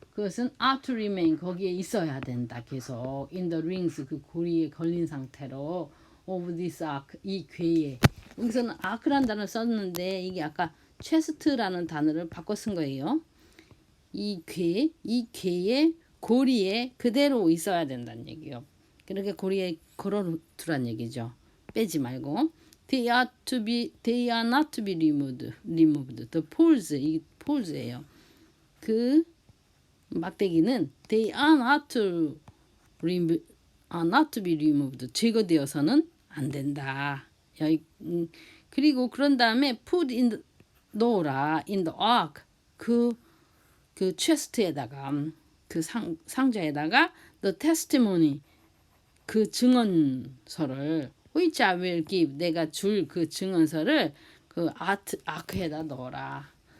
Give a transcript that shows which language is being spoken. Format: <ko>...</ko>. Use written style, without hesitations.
<ko>그것은</ko> <en>are to remain</en> <ko>거기에 있어야 된다. 계속</ko> <en>in the rings</en> <ko>그 고리에 걸린 상태로</ko> <en>of this ark</en> <ko>이 괴에 여기서는 ark라는 단어를 썼는데 이게 아까 chest라는 단어를 바꿔 쓴 거예요. 이 괴의 고리에 그대로 있어야 된다는 얘기요. 그렇게 고리에 걸어두란 얘기죠. 빼지 말고.</ko> <en>They are not to be removed. The poles</en> <ko>이 poles예요. 그 막대기는</ko> <en>they are not to be removed.</en> <ko>제거되어서는 안 된다. 그리고 그런 다음에</ko> <en>put in</en> <ko>넣어라</ko> <en>in the ark</en> <ko>그 체스트에다가 그 상자에다가 the testimony 그 증언서를</ko> <en>which I will give</en> <ko>내가 줄 그 증언서를 그 아크에다 넣어라.</ko>